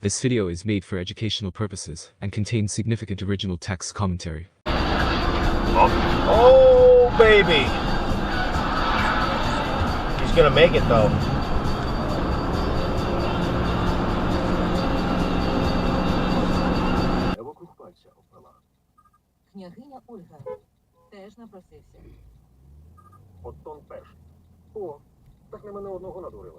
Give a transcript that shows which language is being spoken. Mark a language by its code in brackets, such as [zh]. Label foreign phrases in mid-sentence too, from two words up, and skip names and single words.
[en] This video is made for educational purposes and contains significant original text commentary. Oh, baby. He's gonna make it, though. [uk] Княгиня Ольга теж напросився. Оттон теж. О, так не мене одного надурила.